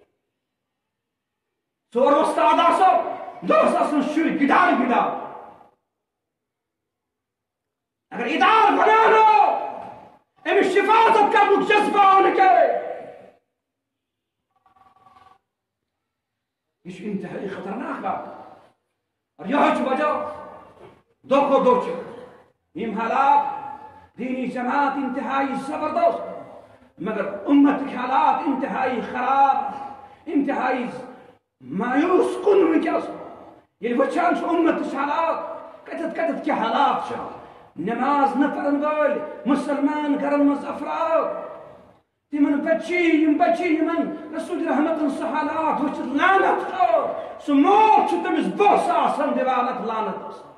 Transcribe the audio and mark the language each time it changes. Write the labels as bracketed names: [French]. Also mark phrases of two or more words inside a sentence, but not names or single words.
[Kashmiri] 4 وۄستاد آسو دۄہس آسن شُرۍ گِنٛدان اگر ادارٕ بناونو أمِس حفاظت کرنُک جذبہٕ آو نہٕ کینٛہہ یہ چھُ انتہائی خطرناک بات اور یہے چھُ وجہ دۄہ کھۄتہٕ دۄہ چھِ یِم حالات دینی جماعت انتہائی زبردست مگر امتٕکۍ حالات انتہائی خراب انتہائی مایوس کُن ونکیٚس ییٚلہِ وٕچھان چھِ امتٕچ حالات کتٮ۪تھ کیٛاہ حالات چھِ نماز نہ پرن وٲلۍ مسلمان گرن منٛز افراد تِمن بچی یِمن رسول رحمتن سُہ حالات وٕچھِتھ لعنت کھوٚت سُہ موت چھُ تٔمِس بوٚس آسان دِوان اتھ لعنتس